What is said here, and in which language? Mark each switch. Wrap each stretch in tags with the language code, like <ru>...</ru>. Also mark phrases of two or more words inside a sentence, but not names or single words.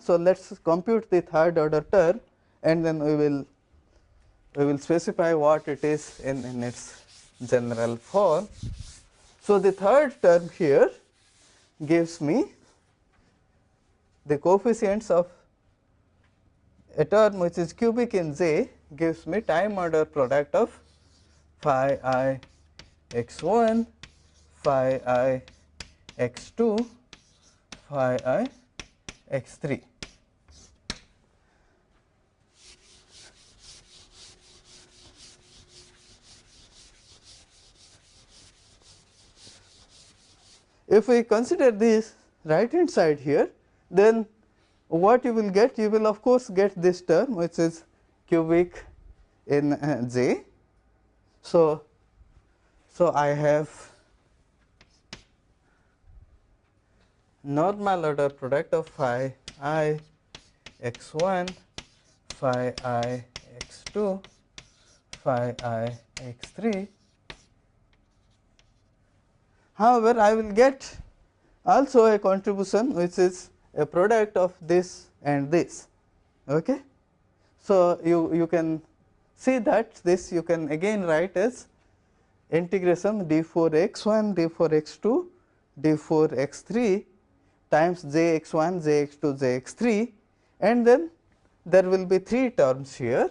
<en>So, let us compute the third order term, and then we will specify what it is in its general form. So, the third term here gives me the coefficients of a term which is cubic in J, gives me time order product of phi I x 1, phi I x 2, phi I x 3. If we consider this right hand side here, then what you will get? You will of course get this term which is cubic in J. So, I have normal order product of phi I x 1, phi I x 2, phi I x 3. However, I will get also a contribution which is a product of this and this. Okay. So, you can see that this you can again write as integration d 4 x 1, d 4 x 2, d 4 x 3 times j x 1, j x 2, j x 3, and then there will be 3 terms here.</en>